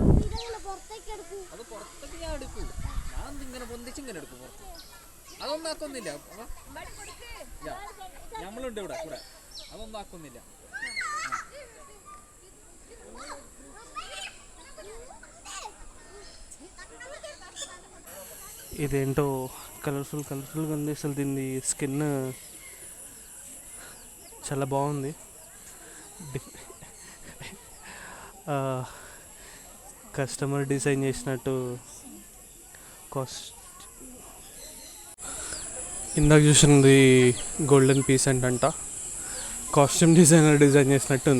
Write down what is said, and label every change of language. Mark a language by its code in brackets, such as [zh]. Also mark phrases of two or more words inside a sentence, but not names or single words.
[ml] അതൊന്നും ആക്കൊന്നില്ല. ആക്കുന്നില്ല, നമ്മളുണ്ട് ഇവിടെ കൂടെ, അതൊന്നും ആക്കുന്നില്ല. [te] ఇదేంటో కలర్ఫుల్గా ఉంది. అసలు దీన్ని స్కిన్ చాలా బాగుంది. [en] customer design [te] చేసినట్టు ఇందాక చూసినది [en] golden piece [te] అంట, [en] costume designer design [te] చేసినట్టు ఉంది.